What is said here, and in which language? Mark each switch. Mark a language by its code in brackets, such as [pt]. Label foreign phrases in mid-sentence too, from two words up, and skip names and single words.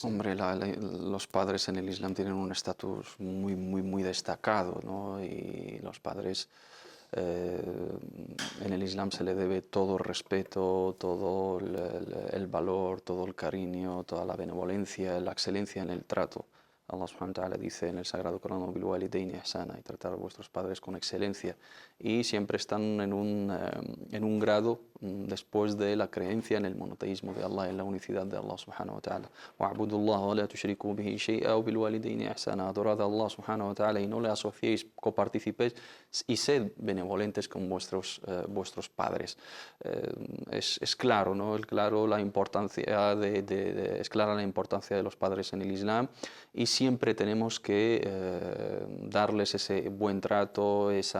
[es] Hombre, los padres en el Islam tienen un estatus muy destacado, ¿no? Y los padres en el Islam se le debe todo el respeto, todo el valor, todo el cariño, toda la benevolencia, la excelencia en el trato. [ar] الله سبحانه وتعالى [es] dice en el Sagrado Corán: [ar] "بالوالدين إحسانا", [es] y tratar a vuestros padres con excelencia. Y siempre están en un grado después de la creencia en el monoteísmo de Allah, en la unicidad de [ar] الله سبحانه وتعالى. "واعبدوا الله ولا تشركوا به شيئا وبالوالدين إحسانا", [es] adorad a [ar] الله سبحانه وتعالى [es] y no le asociéis, coparticipéis y sed benevolentes con vuestros padres. Es claro, ¿no? Es clara la importancia de los padres en el Islam, y siempre tenemos que darles ese buen trato,